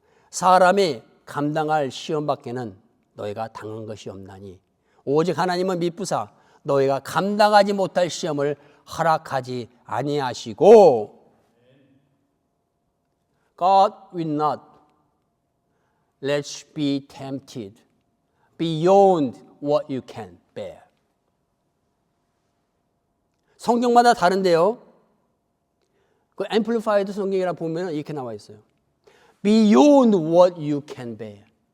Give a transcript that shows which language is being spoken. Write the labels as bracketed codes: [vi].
[ko] 사람이 감당할 시험 밖에는 너희가 당한 것이 없나니 오직 하나님은 미쁘사 너희가 감당하지 못할 시험을 허락하지 아니하시고 [en] God will not let you be tempted beyond what you can bear. [ko] 성경마다 다른데요. 그 앰플리파이드 성경이라 보면 이렇게 나와 있어요. [en] Beyond what you can bear.